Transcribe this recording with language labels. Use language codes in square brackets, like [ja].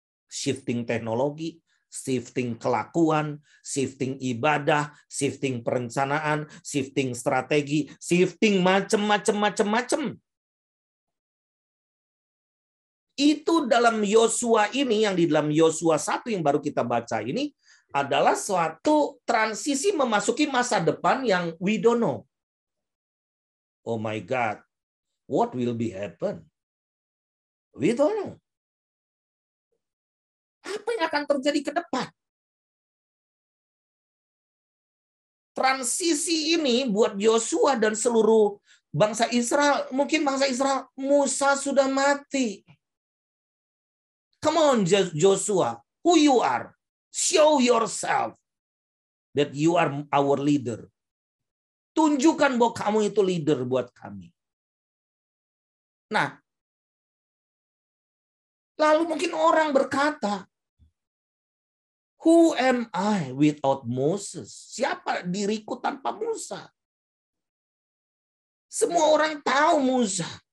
[id] Shifting teknologi, shifting kelakuan, shifting ibadah, shifting perencanaan, shifting strategi, shifting macam-macam. Itu dalam Yosua ini, yang di dalam Yosua 1 yang baru kita baca ini, adalah suatu transisi memasuki masa depan yang [en] we don't know. Oh my God, what will be happen? We don't know. [id] Apa yang akan terjadi ke depan? Transisi ini buat Yosua dan seluruh bangsa Israel, mungkin bangsa Israel, Musa sudah mati. [en] Come on Joshua, who you are? Show yourself that you are our leader. [id] Tunjukkan bahwa kamu itu leader buat kami. Nah, lalu mungkin orang berkata, [en] who am I without Moses? [id] Siapa diriku tanpa Musa? Semua orang tahu Musa.